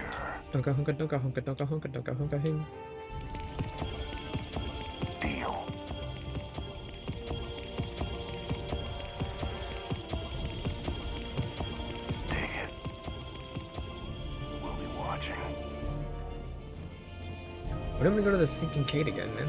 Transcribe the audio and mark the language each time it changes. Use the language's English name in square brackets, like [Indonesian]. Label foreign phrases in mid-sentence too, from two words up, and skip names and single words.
[English] Donka honka donka honka donka honka donka honka hing. Deal. Take it. We'll be watching. Why don't we go to the stinking Kate again, man?